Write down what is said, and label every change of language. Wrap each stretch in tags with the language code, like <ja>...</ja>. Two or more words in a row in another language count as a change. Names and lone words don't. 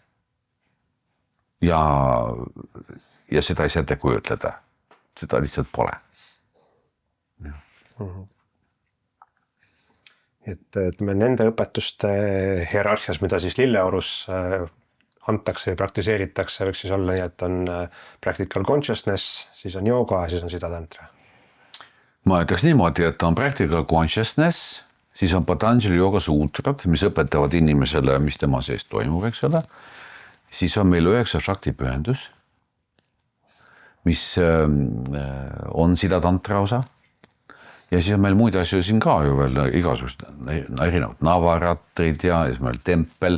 <et>Ja seda ei saa kujutleda. Seda lihtsalt pole. Et me nende õpetuste hierarhias, mida siis Lilleorus antakse ja praktiseeritakse, võiks siis olla nii, et on</et> <en>practical consciousness,</en> <et>siis on jooga, siis on sidatantra. Ma ütleks niimoodi, et on</et> <en>practical consciousness,</en> <et>siis on Patanjali jooga suutrad, mis õpetavad inimesele, mis tema sees toimub, eks ole. Siis on meil 9 šakti pühendus, mis on sidatantra osa. Ja siis on meil muid asju siin ka ju veel igasugused erinevad navaratrid ja siis meil tempel.</et>